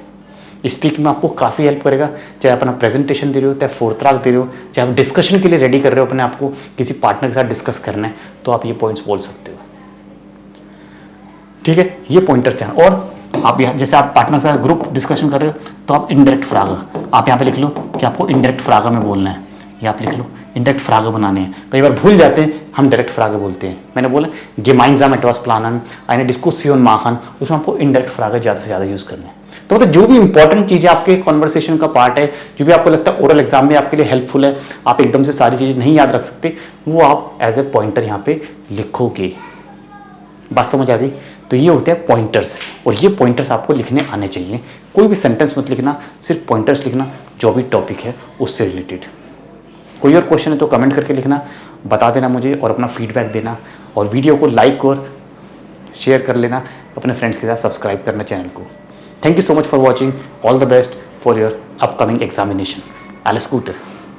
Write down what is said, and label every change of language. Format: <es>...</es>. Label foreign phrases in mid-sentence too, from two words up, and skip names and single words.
<hi>स्पीकिंग में आपको काफ़ी हेल्प करेगा, चाहे अपना प्रेजेंटेशन दे रहे हो, चाहे फोरत्राक दे रहे हो, चाहे आप डिस्कशन के लिए रेडी कर रहे हो, अपने आपको किसी पार्टनर के साथ डिस्कस करना है, तो आप ये पॉइंट्स बोल सकते हो, ठीक है। ये पॉइंटर्स हैं। और आप यहाँ जैसे आप पार्टनर के साथ</hi> <en>group discussion</en> <hi>कर रहे हो, तो आप इनडायरेक्ट फ्रागा, आप यहाँ पे लिख लो कि आपको इनडायरेक्ट फ्रागा में बोलना है, ये आप लिख लो, इनडायरेक्ट फ्रागे बनाने हैं। कई बार भूल जाते हैं, हम डायरेक्ट फ्रागे बोलते हैं। मैंने बोला</hi> <de>gemeinsam etwas planen, eine Diskussion machen,</de> <hi>उसमें आपको इनडायरेक्ट फ्रागे ज़्यादा से ज़्यादा यूज़ करना है। तो मतलब जो भी इंपॉर्टेंट चीज़ें आपके कॉन्वर्सेशन का पार्ट है, जो भी आपको लगता है</hi> <en>oral exam</en> <hi>में आपके लिए हेल्पफुल है, आप एकदम से सारी चीज़ें नहीं याद रख सकते, वो आप</hi> <en>as a pointer</en> <hi>यहाँ पे लिखोगे। बात समझ आ गई? तो ये होते हैं पॉइंटर्स, और ये पॉइंटर्स आपको लिखने आने चाहिए। कोई भी सेंटेंस मत लिखना, सिर्फ पॉइंटर्स लिखना जो भी टॉपिक है उससे रिलेटेड। कोई और क्वेश्चन है तो कमेंट करके लिखना, बता देना मुझे और अपना फीडबैक देना, और वीडियो को लाइक और शेयर कर लेना, अपने फ्रेंड्स के साथ सब्सक्राइब करना चैनल को।</hi> <en>Thank you so much for watching, all the best for your upcoming examination.</en> <de>alles Gute।</de>